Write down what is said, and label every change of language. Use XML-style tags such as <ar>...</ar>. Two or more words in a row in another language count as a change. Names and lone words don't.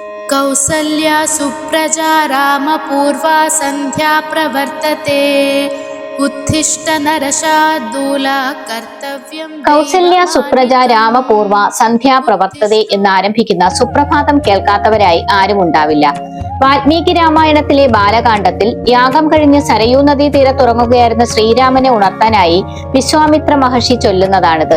<sa>कौसल्या सुप्रजा रामपूर्वा सन्ध्या प्रवर्तते उत्तिष्ठ नरशार्दूला कर्तव्यं കൗസല്യ സുപ്രജ രാമപൂർവ സന്ധ്യാ പ്രവർത്തതെ</sa> <ml>എന്നാരംഭിക്കുന്ന സുപ്രഭാതം കേൾക്കാത്തവരായി ആരും ഉണ്ടാവില്ല. വാൽമീകി രാമായണത്തിലെ ബാലകാണ്ഡത്തിൽ യാഗം കഴിഞ്ഞ് സരയൂ നദീ തീരത്തുറങ്ങുകയായിരുന്ന ശ്രീരാമനെ ഉണർത്താനായി വിശ്വാമിത്ര മഹർഷി ചൊല്ലുന്നതാണിത്.</ml>